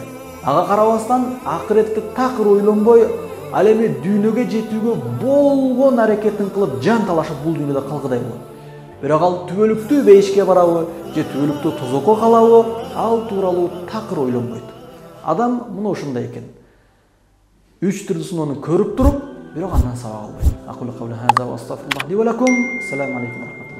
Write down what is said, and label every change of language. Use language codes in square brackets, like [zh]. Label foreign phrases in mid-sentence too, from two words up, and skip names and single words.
[ky] Ага карабастан акыретке такыр ойлонбой, ал эми дүйнөгө жетүүгө болгон аракетин кылып жан талашып бул дүйнөдө калгыдай болот. Бирок ал түбөлүктүү бейишке барабы, же түбөлүктүү тозокко калабы, ал тууралуу такыр ойлонбойт. Адам мына ушундай экен. Үч түрдүү сыноону көрүп туруп, бирок андан сабак албайт. [ar] أقول قولي هذا وأستغفر الله لي ولكم. السلام عليكم.